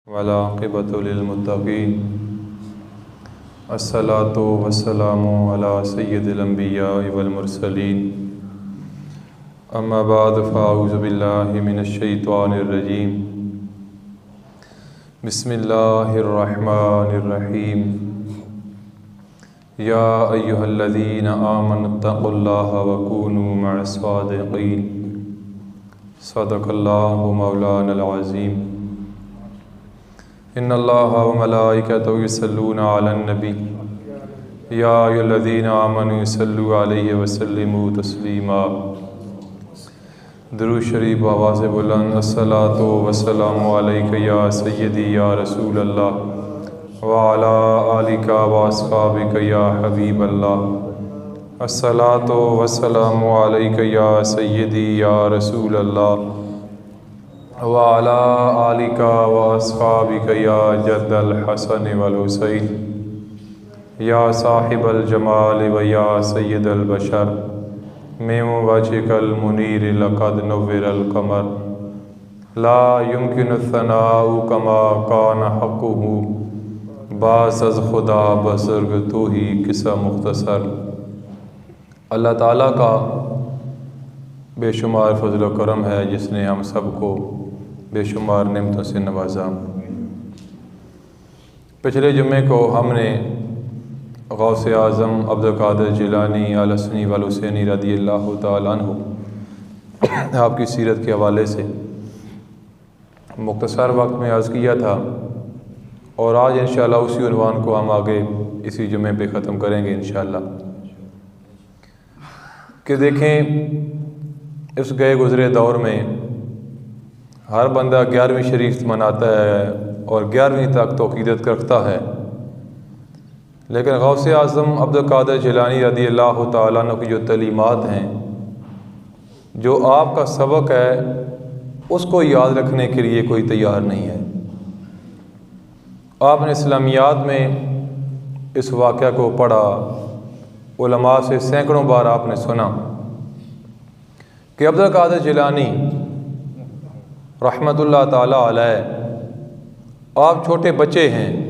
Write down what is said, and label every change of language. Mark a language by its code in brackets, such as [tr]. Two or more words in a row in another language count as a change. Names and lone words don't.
[ar] والعاقبة للمتقين الصلاة والسلام على سيد الأنبياء والمرسلين أما بعد فأعوذ بالله من الشيطان الرجيم بسم الله الرحمن الرحيم يا أيها الذين آمنوا اتقوا الله وكونوا مع الصادقين صدق الله مولانا العظيم. إن الله وملائكته يصلون على النبي يا أيها الذين آمنوا صلوا عليه وسلموا تسليما. [hi] दुरूद शरीफ आवाज़ बुलंद। [ar] الصلاة والسلام عليك يا سيدي يا رسول الله وعلى آلك وأصحابك يا حبيب الله. الصلاة والسلام عليك يا سيدي يا رسول الله وعلى آلك وأصحابك يا جد الحسن والحسين يا صاحب الجمال ويا سيد البشر من وجهك المنير لقد نور القمر لا يمكن الثناء كما كان حقه [fa] بعد از خدا بزرگ تویی قصه مختصر. [hi] अल्लाह ताला का बेशुमार फज़ल व करम है जिसने हम सबको बेशुमार नेमतों से नवाजा। पिछले जुम्मे को हमने गौसे आज़म अब्दुल क़ादिर जिलानी [ar] الحسني والحسيني رضي الله تعالى عنه [hi] आपकी सीरत के हवाले से मुख्तसर वक्त में अर्ज़ किया था और आज इंशाअल्लाह उसी उन्वान को हम आगे इसी जुम्मे पे ख़त्म करेंगे इंशाअल्लाह। कि देखें, इस गए गुज़रे दौर में हर बंदा 11वीं शरीफ मनाता है और 11वीं तक तो अक़ीदत रखता है, लेकिन गौसे आज़म अब्दुल क़ादिर जिलानी [ar] رضي الله تعالى عنه [hi] की जो तलीमात हैं, जो आपका सबक है, उसको याद रखने के लिए कोई तैयार नहीं है। आपने इस्लामियात में इस वाक़या को पढ़ा, उलमा से सैकड़ों बार आपने सुना कि अब्दुल क़ादिर जिलानी [ar] رحمة الله تعالى عليه, [hi] आप छोटे बच्चे हैं